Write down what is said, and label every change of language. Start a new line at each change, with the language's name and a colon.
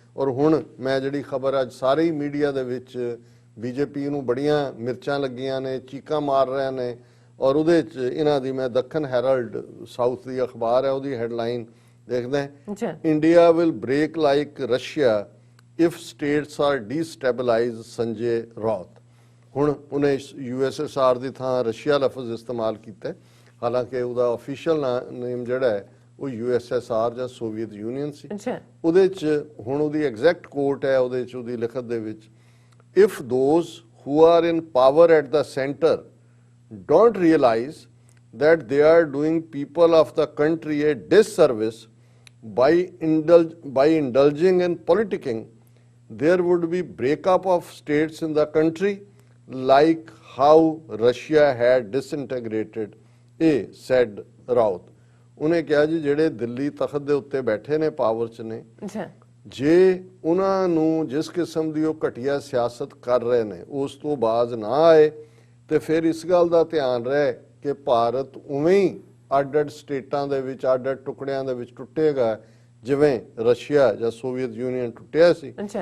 Punjabi: ਔਰ ਹੁਣ ਮੈਂ ਜਿਹੜੀ ਖਬਰ ਅੱਜ ਸਾਰੇ ਹੀ ਮੀਡੀਆ ਦੇ ਵਿੱਚ BJP ਨੂੰ ਬੜੀਆਂ ਮਿਰਚਾਂ ਲੱਗੀਆਂ ਨੇ, ਚੀਕਾਂ ਮਾਰ ਰਹੇ ਨੇ ਔਰ ਉਹਦੇ 'ਚ ਇਹਨਾਂ ਦੀ ਮੈਂ ਦੱਖਣ ਹੈਰਲਡ ਸਾਊਥ ਦੀ ਅਖਬਾਰ ਹੈ ਉਹਦੀ ਹੈਡਲਾਈਨ ਦੇਖਦੇ ਹਾਂ,
English: India will break like Russia if states are destabilise
Punjabi: Sanjay Raut. ਹੁਣ ਉਹਨੇ USSR ਦੀ ਥਾਂ ਰਸ਼ੀਆ ਲਫ਼ਜ਼ ਇਸਤੇਮਾਲ ਕੀਤਾ, ਹਾਲਾਂਕਿ ਉਹਦਾ ਅਫੀਸ਼ੀਅਲ ਨੇਮ ਜਿਹੜਾ ਹੈ ਉਹ USSR ਜਾਂ ਸੋਵੀਅਤ ਯੂਨੀਅਨ ਸੀ। ਉਹਦੇ 'ਚ ਹੁਣ ਉਹਦੀ ਐਗਜ਼ੈਕਟ ਕੋਟ ਹੈ ਉਹਦੇ 'ਚ ਉਹਦੀ ਲਿਖਤ ਦੇ ਵਿੱਚ,
English: if those who are in power at the center don't realize that they are doing people of the country a disservice by indulging in politicking, there would be breakup of states in the country like how Russia had disintegrated, said Raut।
Punjabi: ਉਹਨੇ ਕਿਹਾ ਜੀ ਜਿਹੜੇ ਦਿੱਲੀ ਤਖਤ ਦੇ ਉੱਤੇ ਬੈਠੇ ਨੇ, power 'ਚ ਨੇ, ਜੇ ਉਹਨਾਂ ਨੂੰ ਜਿਸ ਕਿਸਮ ਦੀ ਉਹ ਘਟੀਆ ਸਿਆਸਤ ਕਰ ਰਹੇ ਨੇ ਉਸ ਤੋਂ ਬਾਜ਼ ਨਾ ਆਏ ਤੇ ਫਿਰ ਇਸ ਗੱਲ ਦਾ ਧਿਆਨ ਰਹੇ ਕਿ ਭਾਰਤ ਉਵੇਂ ਹੀ ਅੱਡ-ਅੱਡ ਸਟੇਟਾਂ ਦੇ ਵਿੱਚ ਅੱਡ-ਅੱਡ ਟੁਕੜਿਆਂ ਦੇ ਵਿੱਚ ਟੁੱਟੇਗਾ ਜਿਵੇਂ ਰਸ਼ੀਆ ਜਾਂ ਸੋਵੀਅਤ ਯੂਨੀਅਨ ਟੁੱਟਿਆ ਸੀ।